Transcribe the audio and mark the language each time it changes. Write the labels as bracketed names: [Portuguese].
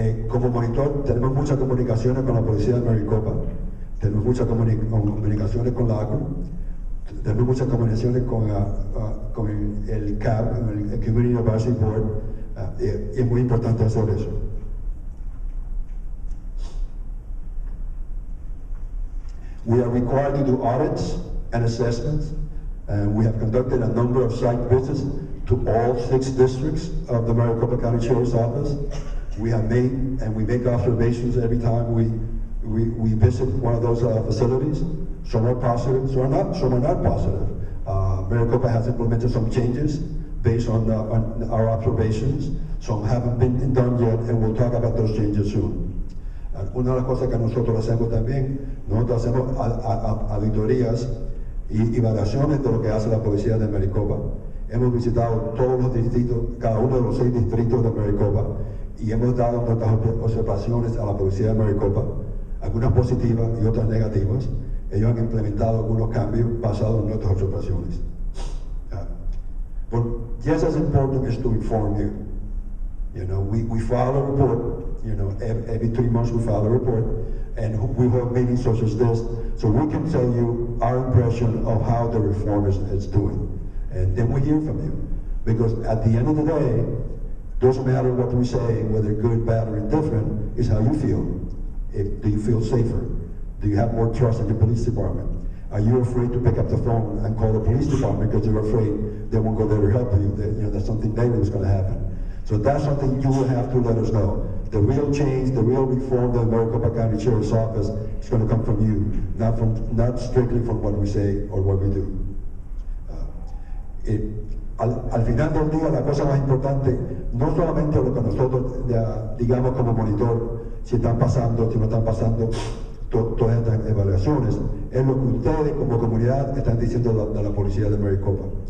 [Spanish] Como monitor tenemos muchas comunicaciones con la Policía de Maricopa, tenemos muchas comunicaciones con la ACLU, tenemos muchas comunicaciones con el CAB, el Community Advisory Board, y es muy importante hacer eso. [English] We are required to do audits and assessments, and we have conducted a number of site visits to all 6 districts of the Maricopa County Sheriff's Office. We have made, and we make observations every time we visit one of those facilities. Some are positive, some are not positive. Maricopa has implemented some changes based on our observations. Some haven't been done yet, and we'll talk about those changes soon. [Spanish] Una de las cosas que nosotros hacemos también, nosotros hacemos auditorías y evaluaciones de lo que hace la Policía de Maricopa. Hemos visitado todos los distritos, cada uno de los 6 distritos de Maricopa, y hemos dado nuestras observaciones a la Policía de Maricopa, algunas positivas y otras negativas. Ellos han implementado algunos cambios basados en nuestras observaciones. [English] But just as important is to inform you. You know, we file a report, you know, every 3 months we file a report, and we hold meetings such as this, so we can tell you our impression of how the reform is doing. And then we hear from you. Because at the end of the day, doesn't matter what we say, whether good, bad, or indifferent, is how you feel. Do you feel safer? Do you have more trust in your police department? Are you afraid to pick up the phone and call the police department because you're afraid they won't go there to help you, that something negative is going to happen? So that's something you will have to let us know. The real change, the real reform of the Maricopa County Sheriff's Office is going to come from you, not strictly from what we say or what we do. [Spanish] Al final del día, la cosa más importante, no solamente lo que nosotros digamos como monitor, si están pasando, si no están pasando todas estas evaluaciones, es lo que ustedes como comunidad están diciendo de la Policía de Maricopa.